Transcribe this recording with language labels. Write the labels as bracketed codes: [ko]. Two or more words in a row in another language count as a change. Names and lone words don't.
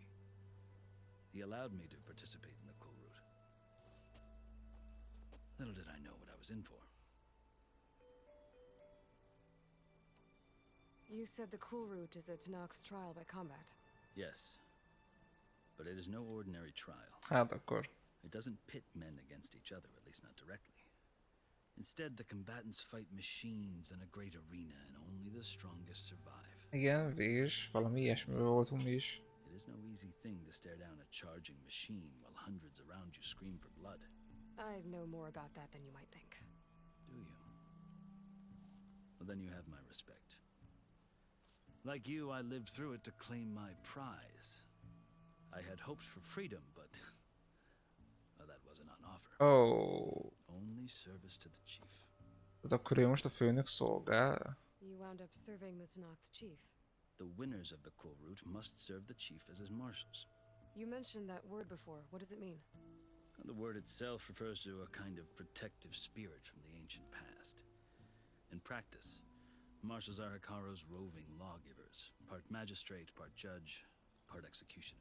[en] He allowed me to participate in the Kurut. Little did I know what I was in for. You said the cool route is a Tenakth's trial by combat. Yes, but it is no ordinary trial. [hu] Hát akkor. [en] It doesn't pit men against each other, at least not directly. Instead, the combatants fight machines in a great arena, and only the strongest survive. [hu] Igen, és valami ilyesmiről voltunk mi is. [en] It is no easy thing to stare down a charging machine while hundreds around you scream for blood. I know more about that than you might think. Do you? Well, then you have my respect. Like you, I lived through it to claim my prize. I had hoped for freedom, but well, that wasn't on offer. Oh. Only service to the chief. [hu] Tehát akkor ő most a főnök szolgál? [en] You wound up serving the Tenakth chief. The winners of the cool route must serve the chief as his marshals. You mentioned that word before. What does it mean? The word itself refers to a kind of protective spirit from the ancient past. In practice, marshals are Hikaro's roving lawgivers, part magistrate, part judge, part executioner.